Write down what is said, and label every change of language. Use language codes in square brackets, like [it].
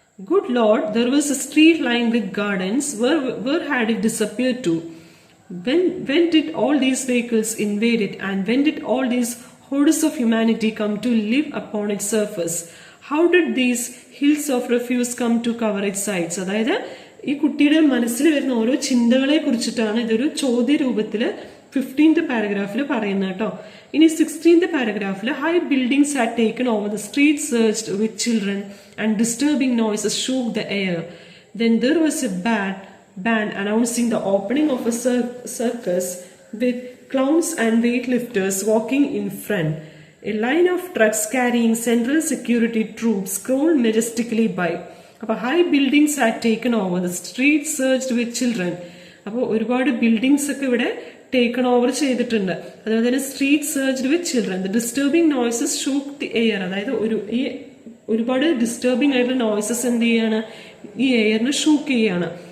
[en] Good Lord, there was a street lined with gardens. Where had it disappeared to? When did all these vehicles invade it, and when did all these hordes of humanity come to live upon its surface? How did these hills of refuse come to cover its sides? [ml] അതായത് ഈ കുട്ടിയുടെ മനസ്സിൽ വരുന്ന ഓരോ ചിന്തകളെ കുറിച്ചിട്ടാണ് ഇതൊരു ചോദ്യ രൂപത്തില് 15th പാരഗ്രാഫിൽ പറയുന്നത് കേട്ടോ. ഇനി 16th പാരഗ്രാഫിൽ [en] High buildings had taken over the street searched with children and disturbing noises shook the air. Then there was a band announcing the opening of a circus with clowns and weightlifters walking in front. A line of trucks carrying central security troops crawled majestically by. അപ്പോൾ high buildings had taken over the street searched with children. [ml] അപ്പോൾ ഒരുപാട് buildings ഒക്കെ ഇവിടെ taken over ചെയ്തിട്ടുണ്ട്. അതുപോലെ തന്നെ [en] Street searched with children. The disturbing noises shook the air. [ml] അതായത് ഒരുപാട് ഡിസ്റ്റർബിംഗ് ആയിട്ടുള്ള നോയ്സസ് എന്ത് ചെയ്യാണ്, ഈ എയറിന് ഷൂക്ക് ചെയ്യാണ്.